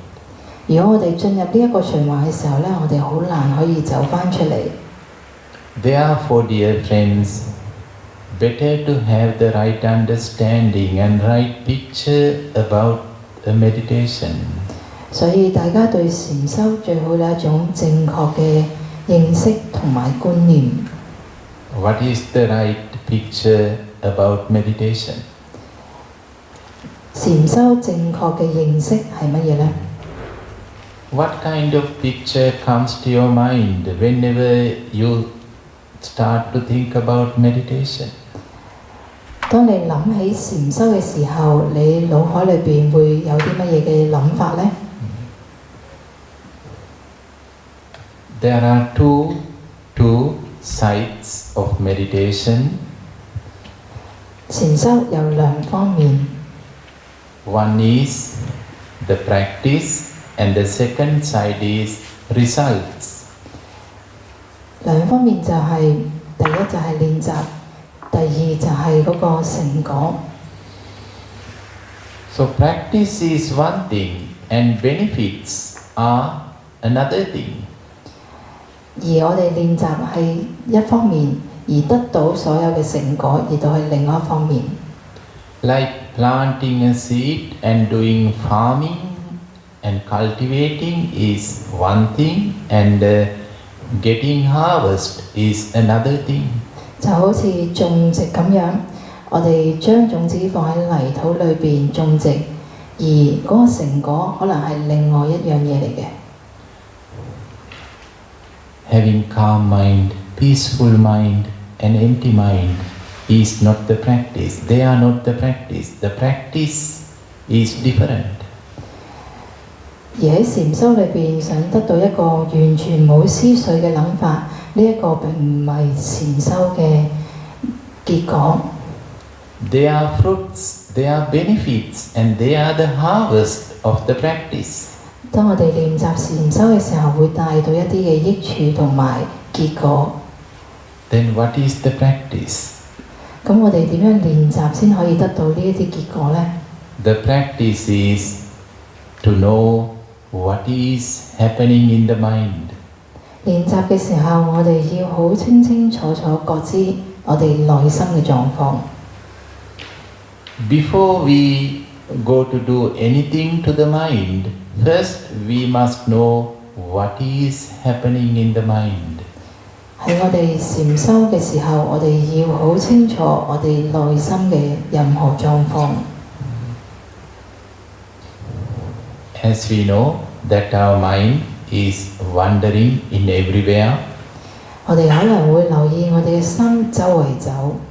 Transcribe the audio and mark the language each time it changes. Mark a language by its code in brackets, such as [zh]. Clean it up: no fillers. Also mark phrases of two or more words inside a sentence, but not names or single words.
[yue] 如果我哋進入呢一個循環嘅時候呢，我哋好難可以走返出嚟。 [en] Therefore, dear friends, better to have the right understanding and right picture about a meditation. [yue] 所以大家對禪修最好有一種正確嘅認識同埋觀念。 [en] What is the right picture about meditation? [yue] 禪修正確嘅認識係乜嘢呢？ [en] What kind of picture comes to your mind whenever you start to think about meditation? [yue] 當你諗起禪修嘅時候，你腦海裏邊會有啲乜嘢嘅諗法呢？ [en] There are two sides of meditation. [yue] 禪修有兩方面， [en] One is the practice and the second side is results. [yue] 兩方面就係、第一就係練習，第二就係嗰個成果。 [en] So practice is one thing and benefits are another thing. [yue] 而我哋練習係一方面，而得到所有嘅成果亦都係另外一方面。 [en] Like planting a seed and doing farming and cultivating is one thing and getting harvest is another thing. [yue] 就好似種植咁樣，我哋將種子放喺泥土裏邊種植，而嗰個成果可能係另外一樣嘢嚟嘅。 [en] Having calm mind, peaceful mind and empty mind is not the practice. They are not the practice. The practice is different. [yue] 而喺禪修裏邊想得到一個完全冇思緒嘅諗法，呢一個並唔係禪修嘅結果。 [en] They are fruits, they are benefits, and they are the harvest of the practice. [yue] 當我哋練習禪修嘅時候，會帶到一啲嘅益處同埋結果。 [en] Then what is the practice? [yue] 咁我哋點樣練習先可以得到呢一啲結果呢？ [en] The practice is to know what is happening in the mind. [yue] 練習嘅時候，我哋要好清清楚楚覺知我哋內心嘅狀況。 [en] Before we go to do anything to the mind, first we must know what is happening in the mind. [yue] 喺我哋禪修嘅時候，我哋要好清楚我哋內心嘅任何狀況。 [en] As we know that our mind is wandering in everywhere, [yue] 我哋可能會留意我哋嘅心周圍走，